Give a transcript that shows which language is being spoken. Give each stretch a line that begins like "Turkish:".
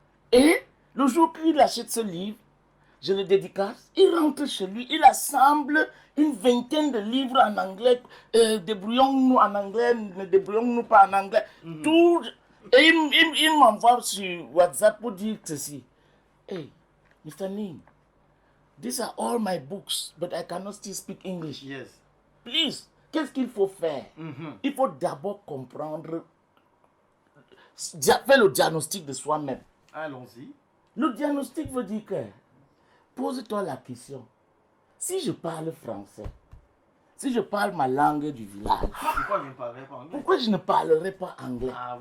French: Et le jour qu'il achète ce livre, je le dédicace, il rentre chez lui, il assemble une vingtaine de livres en anglais. Débrouillons-nous en anglais, ne débrouillons-nous pas en anglais. Tout, et il m'envoie sur WhatsApp pour dire ceci.
English: Hey, Mr. Ning, these are all my books, but I cannot still speak English. Yes. Please,
French: qu'est-ce qu'il faut faire? Il faut d'abord comprendre, faire le diagnostic de soi-même. Allons-y. Le diagnostic veut dire que, pose-toi la question, si je parle français, si je parle ma langue du village, pourquoi je ne parlerai pas anglais?